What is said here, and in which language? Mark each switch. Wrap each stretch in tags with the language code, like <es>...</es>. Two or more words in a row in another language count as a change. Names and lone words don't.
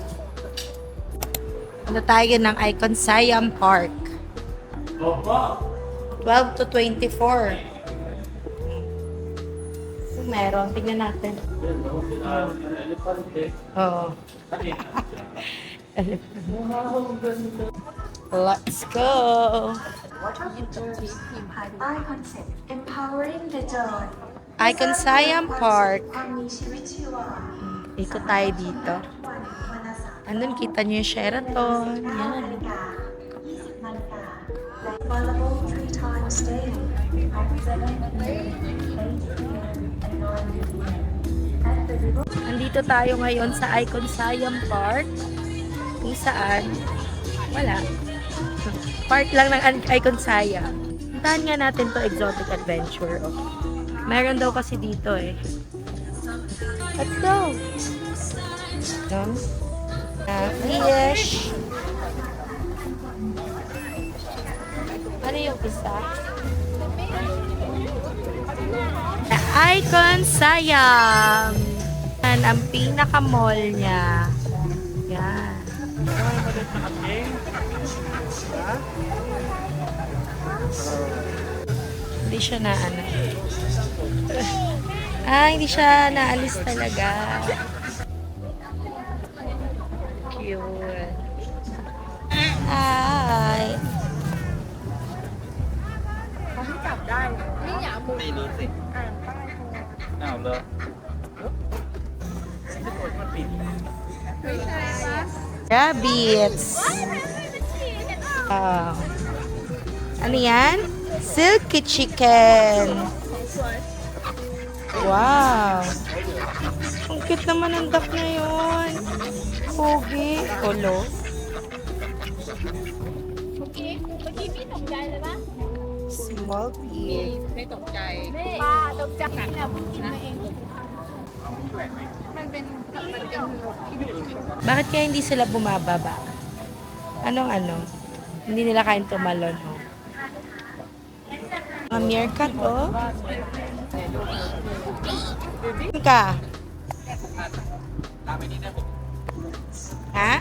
<tl>Ano tayo ng Icon Siam Park.</tl> <en>12 to 24.</en> <tl>Kung meron, tignan natin. Oo.</tl> <en>Let's go! I-Concept Empowering the Joy Icon Siam Park.</en> <th>ความมีชีวิตชีวา</th> <tl>Ikot tayo dito.</tl> <th>วันวันเสาร์</th> <tl>Andun, kita nyo yung Sheraton. 9 Yan.</tl> <th>นาฬิกา 20 นาฬิกาและ</th> <en>available 3 times daily at 7 a.m., 8 p.m. and 9 p.m. at the River</en> <tl>Nandito tayo ngayon sa Icon Siam Park. Kung saan, wala. Park lang ng Icon Siam. Puntahan nga natin</tl> <en>to exotic adventure.</en> <tl>Oh. Meron daw kasi dito eh.</tl> <en>Let's go! No? Fish.</en> <tl>Ano yung isa?</tl> <en>The Icon Siam.</en> <tl>Yan ang pinaka-mall niya. Yan. Ano maliit na kambing? Ha? Hindi siya na ano. Hindi siya naalis talaga. Cute. Hi.</tl> <th>ไม่รู้สิอ้าวเหรอไม่กดมันปิด</th> <tl>Rabbits. Ano yan?</tl> <en>Silky chicken. Wow.</en> <tl>Ang cute naman ang duck na yun. Pogi.</tl> <en>Kolo. Small pig.</en> <th>ป้าตกใจนะพูดกินมาเอง</th> <tl>Bakit kaya hindi sila bumababa? Anong ano? Hindi nila kain tumalon. Oh. Mga meerkat, oh. Saan ka? Ha?</tl>